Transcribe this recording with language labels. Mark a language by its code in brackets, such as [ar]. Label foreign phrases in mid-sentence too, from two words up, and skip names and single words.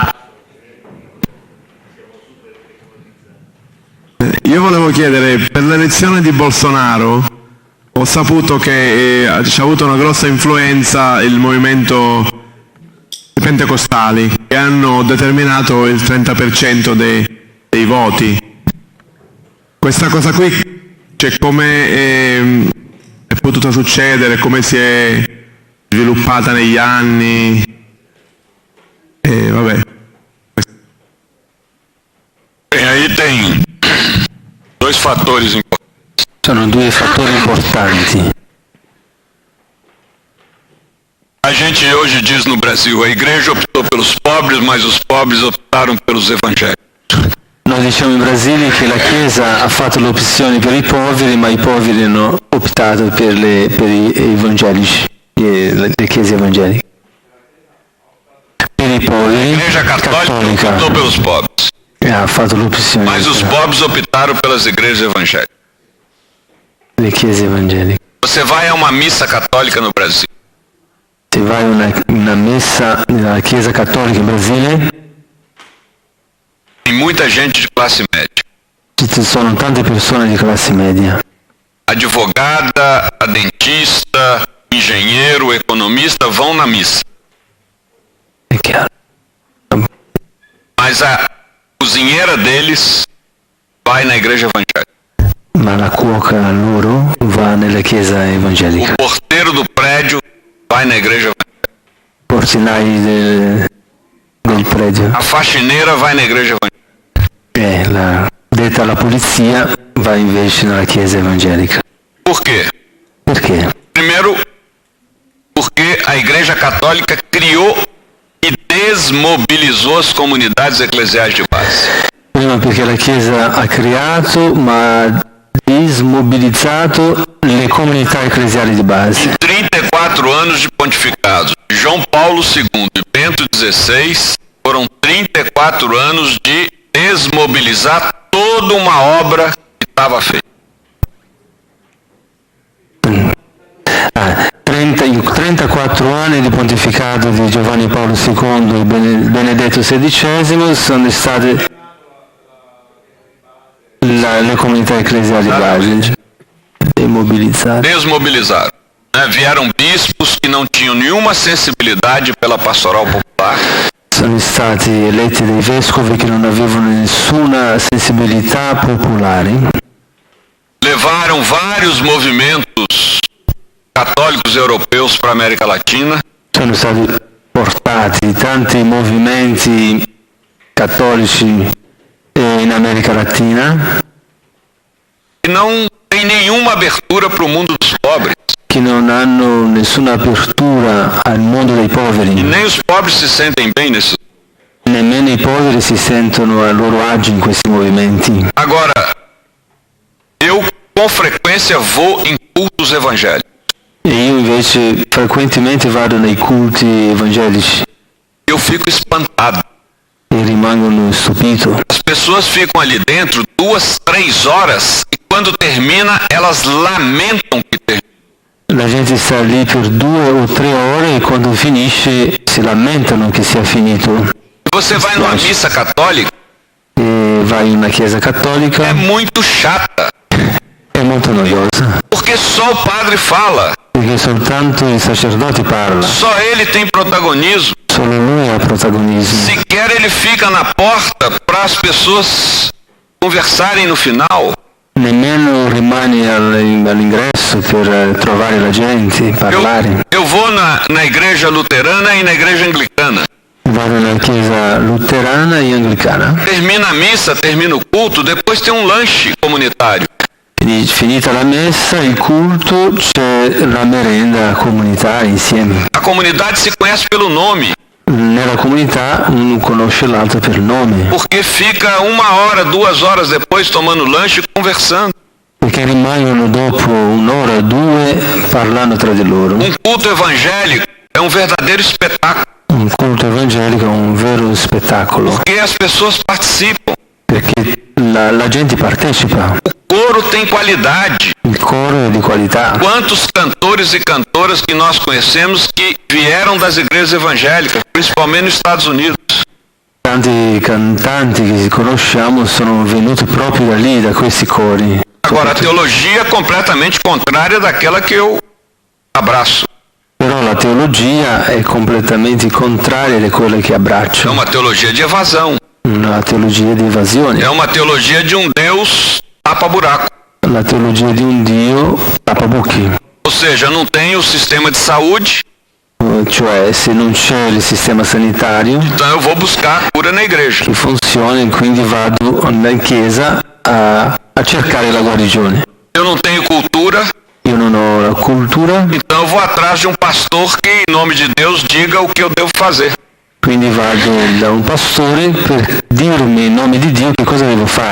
[it] Io volevo chiedere, per l'elezione di Bolsonaro ho saputo che ci ha avuto una grossa influenza il movimento pentecostali che hanno determinato il 30% dei voti. Questa cosa qui, cioè come è potuta succedere, come si è sviluppata negli anni? Vabbè. [pt] E aí tem dois fatores importantes. [it] Sono due fattori importanti. [pt] A gente hoje diz no Brasil, a igreja optou pelos pobres, mas os pobres optaram pelos evangélicos. [it] Noi diciamo in Brasile che la Chiesa ha fatto le opzioni per i poveri, ma i poveri hanno optato per gli evangelici, le chiese evangeliche. Per i [pt] A [it] poveri, [pt] igreja católica optou pelos pobres, [it] ha fatto l'opzione [pt] mas os pobres optaram pelas igrejas evangélicas. [it] le chiese evangeliche. [pt] Você vai a uma missa católica no Brasil, [it] Se vai a una messa nella Chiesa cattolica in Brasile, [pt] tem muita gente de classe média. [it] ci sono tante persone di classe media. [pt] Advogada, a dentista, engenheiro, economista vão na missa. [it] È chiaro. [pt] Mas a cozinheira deles vai na igreja evangélica. [it] Ma la cuoca loro va nella chiesa [pt] O [it] evangelica. [pt] porteiro do prédio vai na igreja evangélica. [it] Portinai del predio. [pt] A faxineira vai na igreja evangélica. [it] Detta la polizia va invece nella chiesa evangelica. [pt] Por quê? [it] Perché? [pt] Primeiro, porque a igreja católica criou e desmobilizou as comunidades eclesiais de base. [it] Prima perché la Chiesa ha creato ma ha dismobilizzato le comunità ecclesiali di base. [pt] 34 anos de pontificado de João Paulo II e Bento XVI foram 34 anos de desmobilizar toda uma obra que estava feita. [it] 34 anni di pontificato di Giovanni Paolo II e Benedetto XVI sono state le comunità ecclesiali base demobilizzate. [pt] Desmobilizaram. Vieram bispos que não tinham nenhuma sensibilidade pela pastoral popular. [it] Sono stati eletti dei vescovi che non avevano nessuna sensibilità popolare. [pt] Levaram vários movimentos católicos europeus para a América Latina. [it] Sono stati portati tanti movimenti cattolici in America Latina [pt] E não tem nenhuma abertura para o mundo dos pobres. [it] che non hanno nessuna apertura al mondo dei [pt] E [it] poveri. [pt] nem os pobres se sentem bem nesses. [it] Nemmeno i poveri si sentono a loro agio in questi movimenti. [pt] Agora, eu com frequência vou em cultos evangélicos. [it] E io invece frequentemente vado nei culti evangelici [pt] Eu fico espantado. [it] e rimangono stupito. [pt] As pessoas ficam ali dentro 2, 3 horas e quando termina elas lamentam que termina. [it] La gente sta lì per 2 o 3 ore e quando finisce si lamentano che sia finito. [pt] Você vai numa missa católica, [it] E vai in una chiesa cattolica, [pt] é muito chata, [it] è molto noiosa, [pt] porque só o padre fala, [it] perché soltanto il sacerdote parla, [pt] só ele tem protagonismo. [it] solo lui ha protagonismo. [pt] Sequer ele fica na porta para as pessoas conversarem no final. [it] Nemmeno rimane all'ingresso per trovare la gente, parlare. [pt] Eu vou na igreja luterana e na igreja anglicana. [it] Vado nella chiesa luterana e anglicana. [pt] Termina a missa, termina o culto, depois tem um lanche comunitário. [it] Quindi, finita la messa, il culto, c'è la merenda comunitaria insieme. [pt] A comunidade se conhece pelo nome, [it] Nella comunità uno conosce l'altro per nome, [pt] porque fica 1 hora, 2 horas depois tomando lanche e conversando. [it] perché rimangono dopo 1 ora o 2 parlando tra di loro. [pt] Um culto evangélico é um verdadeiro espetáculo, [it] Un culto evangelico è un vero spettacolo, [pt] porque as pessoas participam. [it] perché la gente partecipa, [pt] O coro tem qualidade, [it] il il coro è di qualità. [pt] Quantos cantores e cantoras que nós conhecemos que vieram das igrejas evangélicas, principalmente nos Estados Unidos. [it] Tanti cantanti che conosciamo sono venuti proprio da lì, da questi cori. [pt] Agora, a teologia é completamente contrária daquela que eu abraço. [it] Però la teologia è completamente contraria di quella che [pt] É [it] abbraccio. [pt] uma teologia de evasão. [it] Una teologia di evasione. [pt] É uma teologia de um Deus tapa-buraco. [it] La teologia di un Dio tappabuchi. [pt] Ou seja, não tem o sistema de saúde, [it] Cioè, se non c'è il sistema sanitario [pt] então eu vou buscar a cura na igreja. [it] che funziona, quindi vado in chiesa a cercare la guarigione. [pt] Eu não tenho cultura, [it] Io non ho la cultura, [pt] então eu vou atrás de um pastor que, em nome de Deus, diga o que eu devo fazer. [it] quindi vado da un pastore per dirmi in nome di Dio che cosa devo fare.